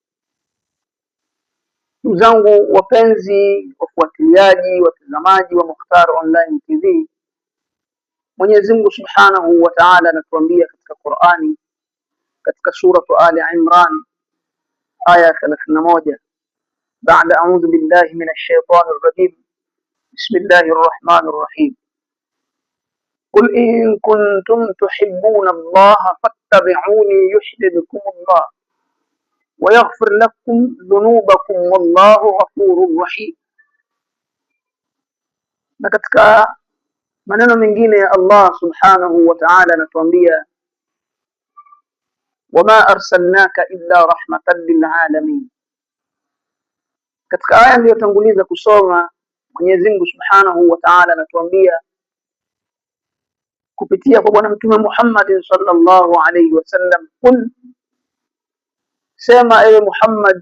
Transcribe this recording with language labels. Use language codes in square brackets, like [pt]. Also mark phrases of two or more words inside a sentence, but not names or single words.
[sw] Ndugu zangu wapenzi, wafuatiliaji, watazamaji wa Mukhtar Online TV, Mwenyezi Mungu [ar] سبحانه وتعالى [sw] anatuambia katika Qur'ani, katika suratu Ali Imran aya 31, baada [ar] أعوذ بالله من الشيطان الرجيم بسم الله الرحمن الرحيم قل إن كنتم تحبون الله فاتبعوني يحببكم الله ويغفر لكم ذنوبكم والله غفور رحيم. [sw] Na katika maneno mengine ya [ar] الله سبحانه وتعالى anatuambia, وما أرسلناك إلا رحمة للعالمين. [sw] Katika aya iliyotanguliza kusoma, Mwenyezi Mungu [ar] سبحانه وتعالى [sw] anatuambia kupitia kwa Bwana Mtume Muhammad [ar] صلى الله عليه وسلم, [sw] qul, sema ewe Muhammad.